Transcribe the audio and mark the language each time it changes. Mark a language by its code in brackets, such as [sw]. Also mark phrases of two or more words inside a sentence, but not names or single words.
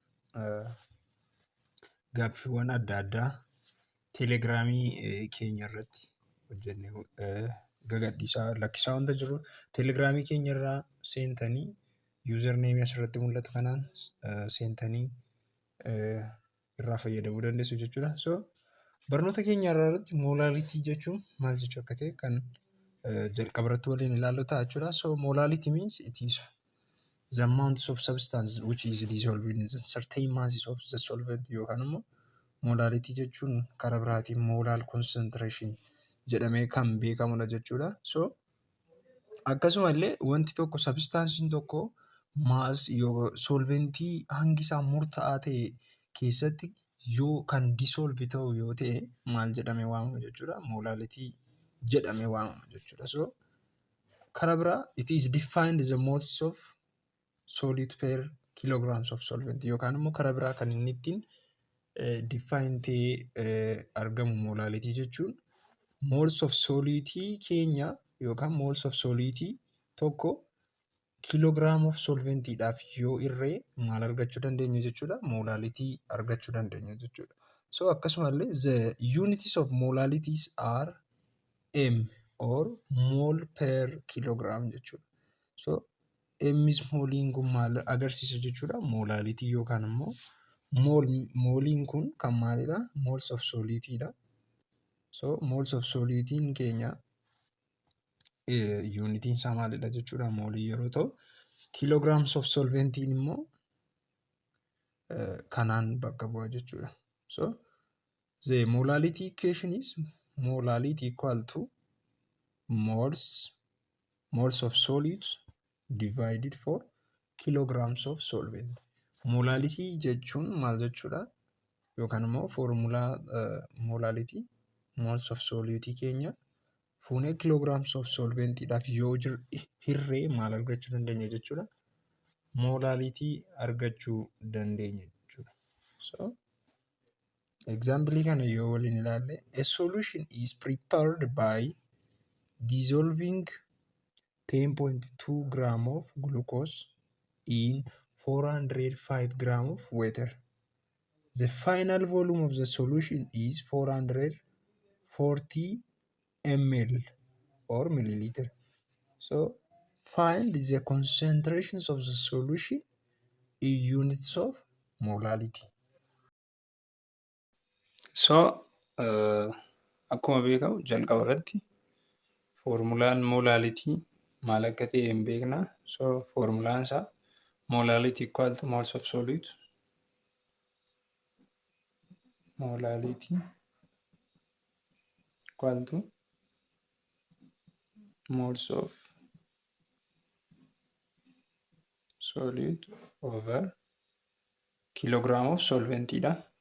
[om] Gaaffiiwwan adda addaa teelegiraamii keenya irratti hojjennee gagadhiisaa lakkisaa wanta jiru teelegiraamii keenya irraa seentanii yuuzarneemii asirratti mul'atu kanaan seentanii irraa fayyadamuu dandeessu jechuudha. So barnoota keenya irratti moolaalitii jechuun maal jechuu akka ta'e kan jalqabarratti waliin ilaallu ta'a jechuudha. [en] So molality means it is the amounts of substance which is dissolved in certain masses of the solvent [om] yookaan immoo molality jechuun karaa biraatiin [en] molar concentration [om] jedhamee kan beekamudha jechuudha. So akkasumallee wanti tokko substansiin tokko maas yoo solventii hangi isaa murtaa'aa ta'e keessatti yoo kan dissolve ta'u yoo ta'e maal jedhamee waamama jechuudha. Molality jedhamee waamama jechuudha. So karaa biraa [en] it is defined as a moles of solid per kilograms of solvent [om] yookaan immoo karaa biraa kan inni ittiin define ta'ee argamu molality jechuun [en] moles of solidity [om] keenya yookaan [en] moles of solidity [om] tokko [en] kilogram of [om] solventiidhaaf yoo irree maal argachuu dandeenya jechuudha. Molality argachuu dandeenya jechuudha. So akkasumallee the unities of molalities are m or mole per kilogram jechuudha. So m's mooliin kun maal agarsiisa jechuudha. Molality yookaan immoo mooliin kun kan maalidha? [en] Moles of [om] solidityidha. So [en] moles of solidity [om] keenya unitiin isaa maalidha jechuudha. Moolii yeroo ta'u [en] kilograms of [om] solventiin immoo kanaan bakka bu'a jechuudha. [en] So the molality equation is molality equal to moles of solids divided for kilograms of solvent. [om] Molality jechuun maal jechuudha? Yookaan immoo foormulaa molality [en] moles of solidity [om] keenya fuunee [en] kilograms of [om] solventiidhaaf yoo hirree maal argachuu dandeenya jechuudha. Molality argachuu dandeenya jechuudha. [en] So example [om] kana yoo waliin ilaalle [en] a solution is prepared by dissolving 10.2 gram of glucose in 405 gram of water. The final volume of the solution is 440 ml or milliliter. So find the concentrations of the solution in units of molality. [om] So akkuma beekamu jalqaba irratti foormulaan molality maal akka ta'e hin beekna. [en] So [om] foormulaan isaa [en] molality equal to moles of solid molality equal to moles of solid over kilogram of solventidha.